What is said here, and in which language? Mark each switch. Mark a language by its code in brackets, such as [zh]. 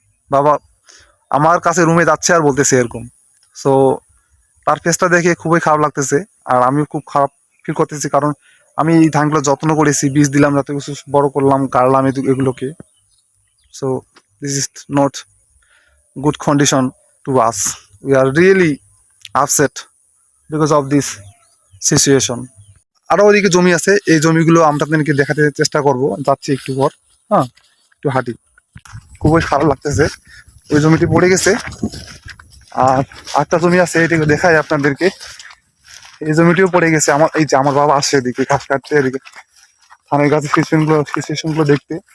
[bn] বাবা আমার কাছে রুমে যাচ্ছে আর বলতেছে এরকম। সো তার ফেসটা দেখে খুবই খারাপ লাগতেছে। আর আমিও খুব খারাপ ফিল করতেছি, কারণ আমি এই ধানগুলো যত্ন করেছি, বীজ দিলাম, যাতে কিছু বড় করলাম, কাটলাম এগুলোকে। [en] So this is not good condition to us. We are really upset because of this situation. [bn] আরও ওইদিকে জমি আছে, এই জমিগুলো আমরা আপনাদেরকে দেখাতে চেষ্টা করব, যাচ্ছি একটু পর। হ্যাঁ, একটু হাঁটি। খুবই খারাপ লাগতেছে, ওই জমিটি পড়ে গেছে। আর একটা জমি আছে, এদিকে দেখাই আপনাদেরকে। এই জমিটিও পড়ে গেছে। এই যে আমার বাবা আসছে এদিকে ঘাস কাটতে, এদিকে ধানের গাছের সিচুয়েশনগুলো দেখতে।